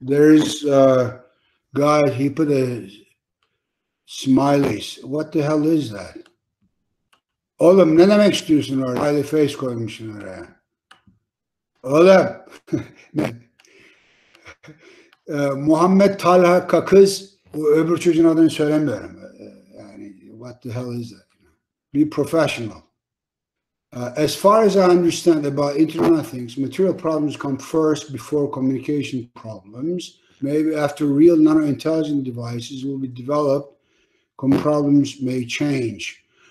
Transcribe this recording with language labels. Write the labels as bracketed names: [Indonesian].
[English] There's a guy, he put a smileys. What the hell is that? [Turkish] Oğlum ne demek istiyorsun orada? Smiley face koymuşsun oraya. Oğlum. Muhammed Talha Kakız, o öbür çocuğun adını söylemiyorum. [English] Yani what the hell is that? Be professional. As far as I understand about Internet of Things, material problems come first before communication problems. Maybe after real nano-intelligent devices will be developed, problems may change.